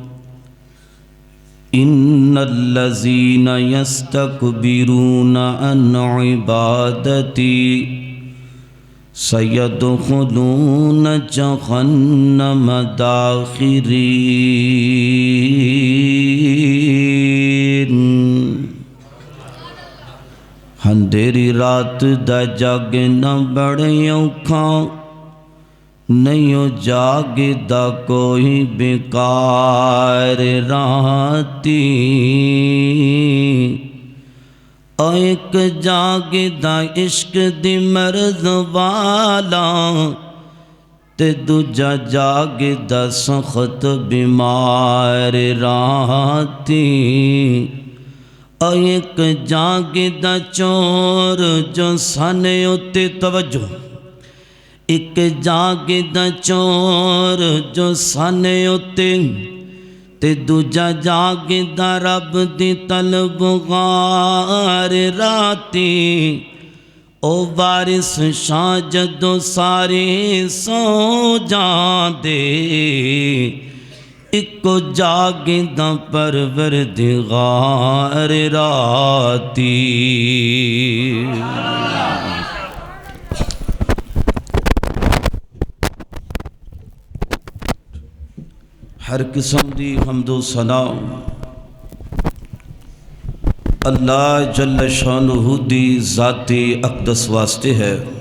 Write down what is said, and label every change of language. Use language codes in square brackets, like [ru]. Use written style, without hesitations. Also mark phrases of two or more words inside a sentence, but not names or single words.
[ar] إن الذين يستكبرون عن عبادتي سيدخلون جهنم [pa] داخرين اندھیری رات دا جاگنا بڑے اوکھا نہیں جاگے دا کوئی بیکار راتی ایک جاگے دا عشق دی مرض والا تے دوجا جاگے دا سخت بیمار راتی ایک جاگے دا چور جو سانے اتے توجہ ایک جاگے دا چور جو سانے اتے تے دوجا جاگے دا رب دی طلبگار راتی او وارث شاہ جدو سارے سو جاندے اکو جاگے دا پروردگار راتی ہر قسم دی حمد و ثنا اللہ جل شانہ دی ذاتی اقدس واسطے ہے۔